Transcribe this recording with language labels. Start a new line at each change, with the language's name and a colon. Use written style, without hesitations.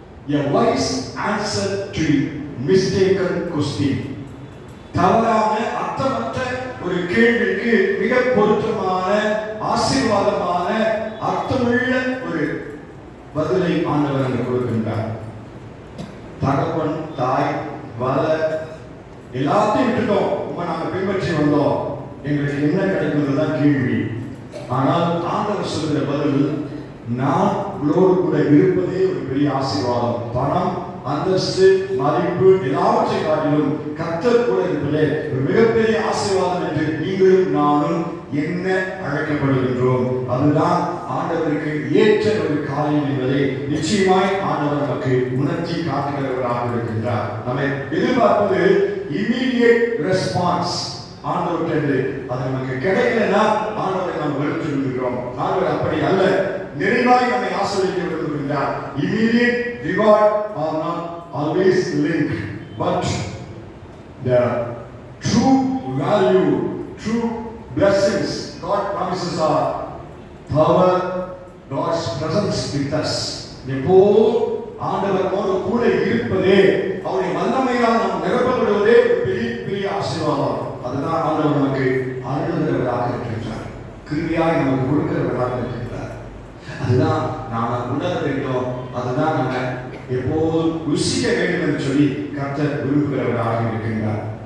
English: A wise answer to mistaken question.
Tamil: தவறான அர்த்தமற்ற ஒரு கேள்விக்கு மிக பொருத்தமான, ஆசீர்வாதமான, அர்த்தமுள்ள ஒரு பதிலை ஆண்டவர் அங்கு கொடுக்கின்றார். தகப்பன், தாய், வல எல்லாத்தையும் விட்டுட்டோம், நாங்க பின்பற்றி வந்தோம், எங்களுக்கு என்ன கிடைக்கும்ன்றதுதான் கேள்வி. ஆனால் ஆண்டவர் சொல்கிற பதில், நான் உங்களோடு கூட இருப்பதே ஒரு பெரிய ஆசீர்வாதம். பணம், அந்தஸ்து, மதிப்பு எல்லாவற்றை காட்டிலும் கர்த்தர் கூட இருப்பதே ஒரு மிகப்பெரிய ஆசீர்வாதம் என்று நீங்களும் நானும் என்ன அழைக்கப்படுகின்றோம். அதுதான் ஆண்டவருக்கு ஏற்ற ஒரு காரியம் என்பதை நிச்சயமாய் ஆண்டவர் நமக்கு உணர்த்தி காட்டுகிறவராக இருக்கின்றார். நம்மை எதிர்பார்ப்பது
English: Immediate response.
Tamil: ஆண்டவர்கிட்ட அது நமக்கு கிடைக்கலன்னா ஆண்டவரை நாம் வெறுத்து விடுகிறோம். ஆண்டவர் அப்படி அல்ல, நிறைவாய் நம்மை ஆசீர்வதிக்க விரும்புகின்றார்.
English: Immediate reward are not always linked, but the true value true blessings, God promises are power, God's presence with us.
Tamil: எப்போதும் ஆண்டவரோடு கூட இருப்பதே, அவருடைய வல்லமையால் நாம் நிரப்பப்படுவதே பெரிய பெரிய ஆசீர்வாதம். அதுதான் ஆண்டவர் நமக்கு அருளுகிறவராக இருக்கின்றார், கிருபையாய் நமக்கு கொடுக்கிறவராக இருக்கின்றார். அதுதான் நாம உணர வேண்டும், அதுதான் நம்ம எப்போதும் ருசிக்க வேண்டும் என்று சொல்லி கர்த்தர் விரும்புகிறவராக இருக்கின்றார்.